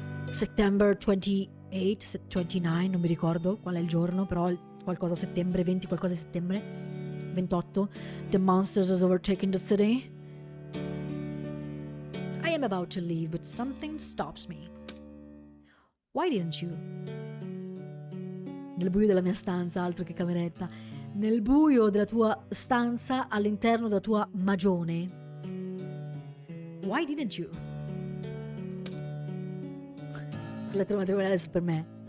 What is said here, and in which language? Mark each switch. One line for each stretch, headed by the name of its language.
English: September 28, 29,
Italian: non mi ricordo qual è il giorno, però qualcosa a settembre, 20 qualcosa di settembre, 28.
English: The monsters has overtaken the city. I am about to leave, but something stops me. Why didn't you?
Italian: Nel buio della mia stanza, altro che cameretta. Nel buio della tua stanza, all'interno della tua magione.
English: Why didn't you?
Italian: La lettera matrimoniale è per me.